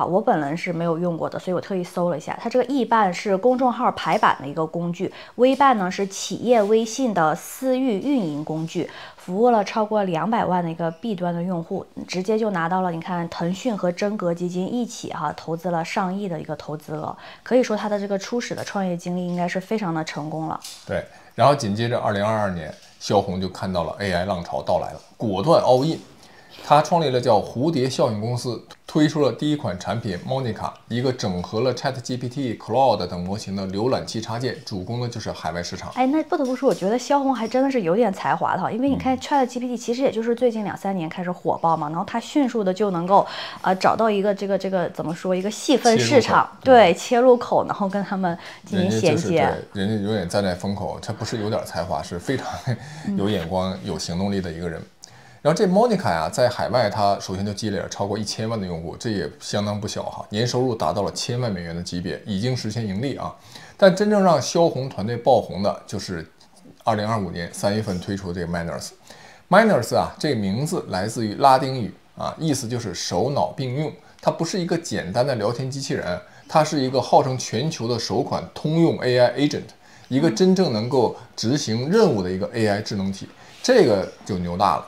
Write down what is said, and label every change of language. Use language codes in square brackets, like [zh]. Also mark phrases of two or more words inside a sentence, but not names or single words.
[zh] 我本人是沒有用過的，所以我特意搜了一下。它這個易辦是公眾號排版的一個工具，微辦呢是企業微信的私域運營工具，服務了超過200萬的一個 B 端的用戶，直接就拿到了你看騰訊和真格基金一起投資了上億的一個投資額，可以說他的這個初始的創業經歷應該是非常的成功了。對，然後緊接着2022年，蕭紅就看到了 AI 浪潮到來了，果斷 [en] all in。 [zh] 他創立了叫蝴蝶效應公司，推出了第一款產品 Monica， 一個整合了 ChatGPT、Claude 等模型的瀏覽器插件，主攻的就是海外市場。哎，那不得不說，我覺得蕭紅還真的是有點才華的哈，因為你看 ChatGPT 其實也就是最近2-3年開始火爆嘛，然後他迅速的就能夠找到一個這個怎麼說一個細分市場，對，切入口，然後跟他們進行銜接。人家永遠站在風口，他不是有點才華，是非常有眼光、有行動力的一個人。然后这 Monica 呀，在海外它首先就積累了超過1000萬的用戶，這也相當不小哈，年收入達到了1000萬美元的級別，已經實現盈利啊。但真正讓蕭紅團隊爆紅的，就是2025年3月份推出的這個 Miners。Miners 啊，這個名字來自於拉丁語啊，意思就是手腦並用。它不是一個簡單的聊天機器人，它是一個號稱全球的首款通用 [en] AI agent， [zh] 一個真正能夠執行任務的一個 AI 智能體，這個就牛大了。